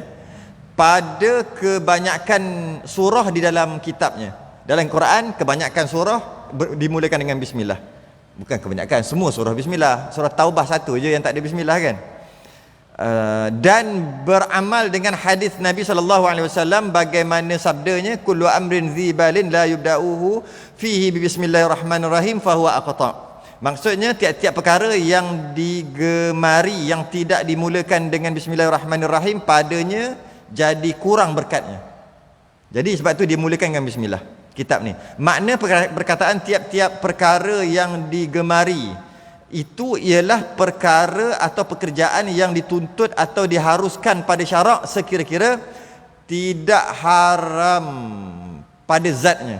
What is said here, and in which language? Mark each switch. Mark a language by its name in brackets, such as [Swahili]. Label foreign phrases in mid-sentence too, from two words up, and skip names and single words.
[Malay] Pada kebanyakan surah di dalam kitabnya. Dalam Quran, kebanyakan surah dimulakan dengan Bismillah. Bukan kebanyakan, semua surah Bismillah. Surah Taubah satu je yang tak ada Bismillah kan. Dan beramal dengan hadis Nabi SAW bagaimana sabdanya, [Arabic] كل أمر ذي بال لا يبدأ فيه ببسم الله الرحمن الرحيم فهو أقطع'. [Malay] Maksudnya tiap-tiap perkara yang digemari yang tidak dimulakan dengan Bismillahirrahmanirrahim, padanya jadi kurang berkatnya. Jadi sebab tu dia mulakan dengan bismillah kitab ni. Makna perkataan tiap-tiap perkara yang digemari itu ialah perkara atau pekerjaan yang dituntut atau diharuskan pada syarak sekira-kira tidak haram pada zatnya.